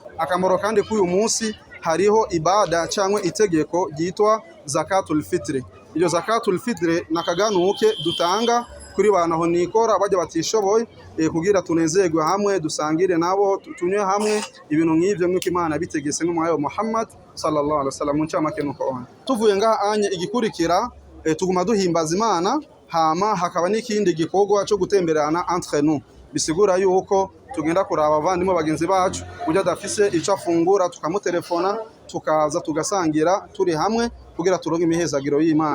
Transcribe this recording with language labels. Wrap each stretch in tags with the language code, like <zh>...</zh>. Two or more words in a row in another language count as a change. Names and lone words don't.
<rn>Akamaro kandi k'uyu munsi hariho ibada cyangwa itegeko ryitwa</rn> <ar>زكاة الفطر.</ar> <rn>Iyo</rn> <ar>زكاة الفطر</ar> <rn>nakaganuke dutanga kuri banaho nikora bajya batishoboye kugira tunezerwe hamwe dusangire nabo tunywe hamwe ibintu nk'ivyo nk'uko Imana yabitegese n'umwayo Muhammad</rn> <ar>صلى الله عليه وسلم</ar> <rn>ncamake nuko on. Tuvuye ngaha anye igikurikira tuguma duhimbaza Imana hama hakaba n'ikindi gikorwa cyo gutemberana</rn> <fr>entre nous.</fr> <rn>Bisigura yuko tugenda kuraba abavandimwe bagenzi bacu ujya dafise ico afungura tukamutelefona tukaza tugasangira turi hamwe kugira turonke imihezagiro y'Imana.</rn>